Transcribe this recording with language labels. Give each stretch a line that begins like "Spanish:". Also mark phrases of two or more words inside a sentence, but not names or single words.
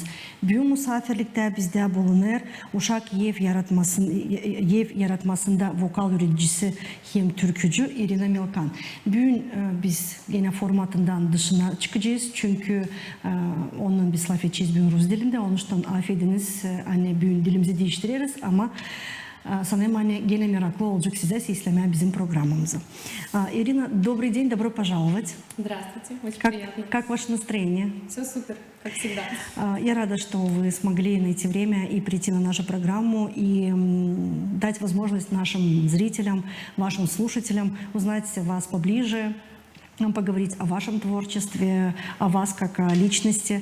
Gagauz: Bu misafirlikte bizde bulunur Uşak Yev yaratmasında vokal üreticisi hem türkücü Irina Milkan. Bugün biz yine formatından dışına çıkacağız. Çünkü onun biz laf edeceğiz bugün Rus dilinde. Onun için affediniz hani bugün dilimizi değiştiririz ama sanırım hani gene meraklı olacak size izlemeye bizim programımızı.
Russian: Ирина, добрый день, добро пожаловать. Здравствуйте, очень приятно. Как ваше настроение? Все супер, как всегда. Я рада, что вы смогли найти время и прийти на нашу программу и дать возможность нашим зрителям, вашим слушателям узнать вас поближе, поговорить о вашем творчестве, о вас как о личности.